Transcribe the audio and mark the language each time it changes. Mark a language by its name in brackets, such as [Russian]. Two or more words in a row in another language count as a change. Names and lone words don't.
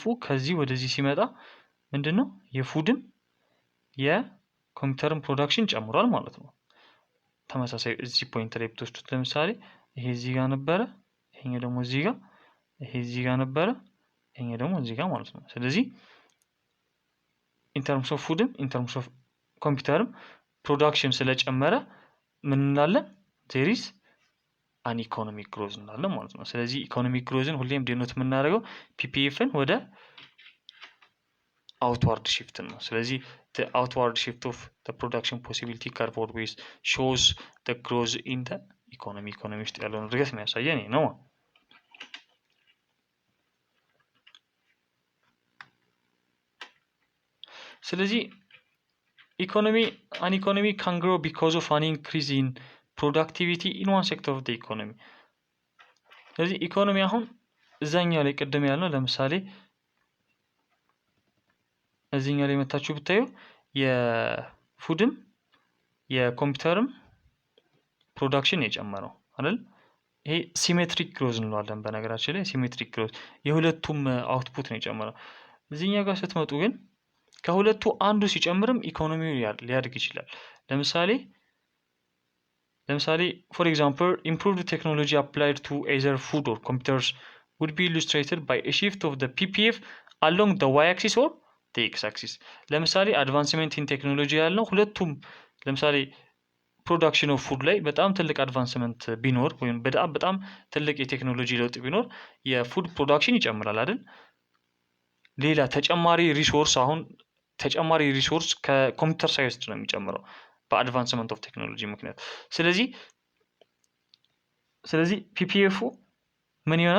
[Amharic] ከዚህ ወደዚህ ሲመጣ ምንድነው የፉድም የኮምፒውተርን ፕሮዳክሽን ጨምሯል ማለት ነው። ተመሳሳይ እዚህ ፖይንት ላይ ብትወስዱት ለምሳሌ ይሄ እዚህ ጋር ነበረ፣ ይሄኛው ደግሞ እዚህ ጋር፣ ይሄ እዚህ ጋር ነበረ፣ ይሄኛው ደግሞ እዚህ ጋር ማለት ነው። ስለዚህ [English] in terms of [Amharic] ፉድም [English] in terms of [Amharic] ኮምፒውተርም ፕሮዳክሽን ስለጨመረ ምን እንላለን? [English] there is an economic growth [Amharic] እንላለን ማለት ነው። ስለዚህ ኢኮኖሚክ ግሮዝን ሁሌም ዲኖት የምናደርገው ፒፒኤፍን ወደ [English] outward shift [Amharic] ነው። ስለዚህ [English] the outward shift of the production possibility curve always shows the growth in the economy [Amharic] ውስጥ ያለውን እድገት የሚያሳየን ነው። ስለዚህ [English] an economy can grow because of an increase in productivity in one sector of the economy። [Amharic] ስለዚህ ኢኮኖሚ አሁን እዛኛው ላይ ቅድም ያልነው ለምሳሌ እዚህኛው ላይ መታችሁ ብታዩ የፉድም የኮምፒውተርም ፕሮዳክሽን የጨመረው አይደል? ይሄ [English] symmetric growth [Amharic] እንለዋለን። በነገራችን ላይ [English] symmetric growth [Amharic] የሁለቱም አውትፑት ነው የጨመረው። እዚህኛው ጋር ስትመጡ ግን ከሁለቱ አንዱ ሲጨምርም ኢኮኖሚው ሊያድግ ይችላል። ለምሳሌ [English] for example improved technology applied to either food or computers would be illustrated by a shift of the PPF along the y-axis or the x-axis። [Amharic] ለምሳሌ [English] advancement in technology [Amharic] ያልነው ሁለቱም ለምሳሌ [English] production of food [Amharic] ላይ በጣም ትልቅ አድቫንስመንት ቢኖር ወይም በጣም ትልቅ የቴክኖሎጂ ለውጥ ቢኖር የፉድ ፕሮዳክሽን ይጨምራል አይደል? ሌላ ተጨማሪ ሪሶርስ ከኮምፒውተር ሳይወስድ ነው የሚጨምረው በአድቫንስመንት ኦፍ ቴክኖሎጂ ምክንያት። ስለዚህ ፒፒኤፉ ምን ይሆናል?